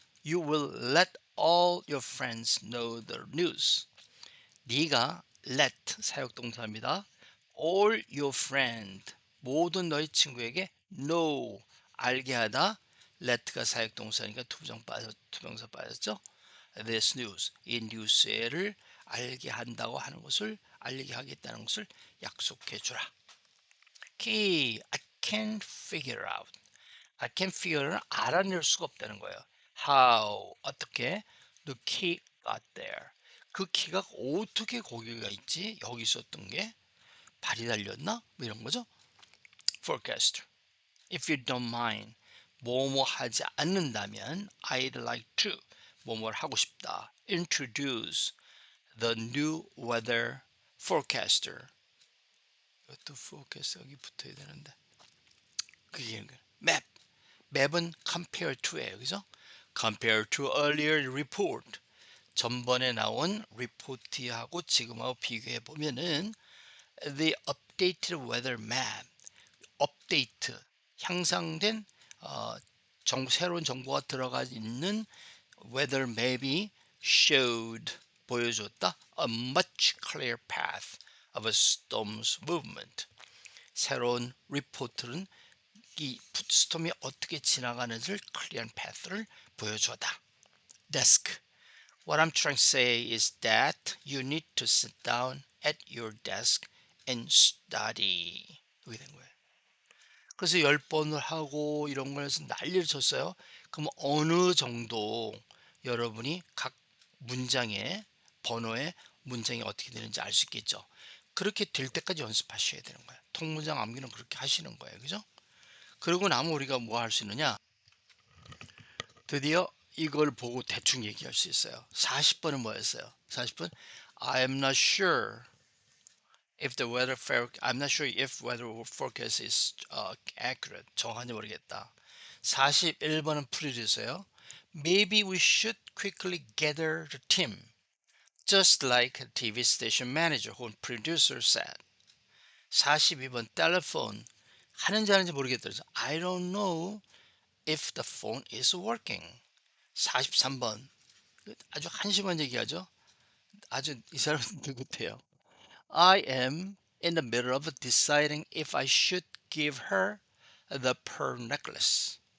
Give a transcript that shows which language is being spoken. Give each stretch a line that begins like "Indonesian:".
English: You will let all your friends know the news.
Korean: 네가 let 사역동사입니다.
English: All your friend
Korean: 모든 너희 친구에게 know 알게 하다. let가 사역동사니까 투명사 빠졌죠.
English: This news
Korean: 이 뉴스를 알게 한다고 하는 것을 알리게 하겠다는 것을 약속해 주라.
English: Key I can't figure out. I can figure
Korean: 는 알아낼 수가 없다는 거예요.
English: How 어떻게 the key got there.
Korean: 그 키가 어떻게 거기가 있지? 여기 있었던 게 발이 달렸나? 뭐 이런 거죠.
English: Forecaster. If you don't mind.
Korean: 뭐뭐 하지 않는다면
English: I'd like to.
Korean: 뭐뭐를 하고 싶다.
English: Introduce the new weather forecaster.
Korean: 이것도 forecast 여기 붙어야 되는데. 그게 map. 맵은
English: compare to
Korean: 예요. 그죠?
English: compare to earlier report.
Korean: 전번에 나온 리포트하고 지금하고 비교해 보면은
English: the updated weather map, update
Korean: 향상된 새로운 정보가 들어가 있는
English: weather map이 showed 보여줬다 a much clearer path of a storm's movement.
Korean: 새로운 리포트는 이 스톰이 어떻게 지나가는지를 클리어한 패스를 보여주었다.
English: Desk. What I'm trying to say is that you need to sit down at your desk and study.
Korean: 이렇게 된 거예요. 그래서 10번을 하고 이런 걸 해서 난리를 쳤어요. 그럼 어느 정도 여러분이 각 문장의 번호의 문장이 어떻게 되는지 알 수 있겠죠. 그렇게 될 때까지 연습하셔야 되는 거예요. 통문장 암기는 그렇게 하시는 거예요. 그죠? 그러고 나면 우리가 뭐 할 수 있느냐? 드디어 이걸 보고 대충 얘기할 수 있어요. 40번은 뭐였어요?
English: 40번 I'm not sure if the I'm not sure if weather forecast is accurate.
Korean: 정확한지 모르겠다. 41번은 프로듀서요.
English: Maybe we should quickly gather the team. Just like a TV station manager 혹은 producer said.
Korean: 42번 telephone. 하는지 하는지 모르겠다.
English: I don't know if the phone is working.
Korean: 43번. 아주 한심한 얘기하죠. 아주 이 사람은 느긋해요.
English: I am in the middle of deciding if I should give her the pearl necklace.